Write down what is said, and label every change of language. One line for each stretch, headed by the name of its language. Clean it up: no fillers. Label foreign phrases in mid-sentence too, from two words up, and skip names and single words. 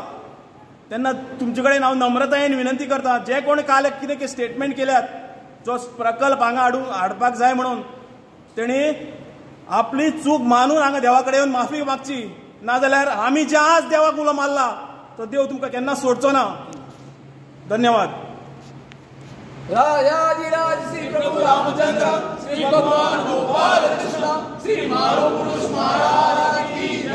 Konkani: तेन्ना तुमचे कडेन हांव नम्रतायेन विनंती करता, जे कोण काल कितें स्टेटमेंट केल्यात जो प्रकल्प हांगा हाडपाक जाय म्हणून, तेणी आपली चूक मानून हांगा देवा कडेन येवन माफी मागची. नाजाल्यार आमी जे आज देवाक उलो मारला तो देव तुमकां केन्ना सोडचो ना. धन्यवाद.
Hindi: राजाधिराज श्री प्रभु रामचंद्र, श्री भगवान गोपाल कृष्ण, श्री मारो पुरुष महाराज की